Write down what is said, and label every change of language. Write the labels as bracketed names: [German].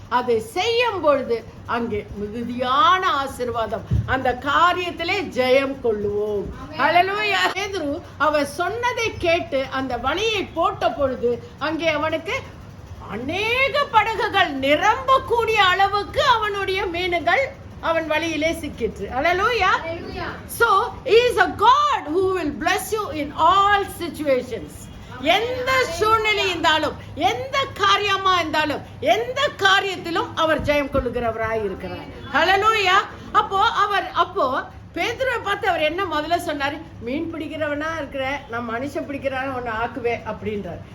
[Tamil] அதை செய்யும் பொழுது அங்கே மிகுதியான ஆசீர்வாதம், அந்த காரியத்திலே ஜெயம் கொள்ளுவோம். ஹல்லேலூயா. பேதுரு அவர் சொன்னதை கேட்டு அந்த வலையை போட்ட பொழுது அங்கே அவனுக்கு அநேக படகுகள் நிரம்பக்கூடிய அளவுக்கு அவனுடைய மீன்கள் அவன் வழியிலே சிக்கிற்று. ஹல்லேலூயா. [English] So he is a God who will bless you in all situations. [Tamil] எந்த சூழ்நிலை இருந்தாலும், எந்த காரியமா இருந்தாலும், எந்த காரியத்திலும் அவர் ஜெயம் கொள்ளுகிறவராய் இருக்கிறார். ஹல்லேலூயா. அப்போ பேதுருவை பார்த்து அவர் என்ன முதல்ல சொன்னாரு, மீன் பிடிக்கிறவனா இருக்கிற, நான் மனுஷன் பிடிக்கிறவன ஒன்னு ஆக்குவேன் அப்படின்றார்.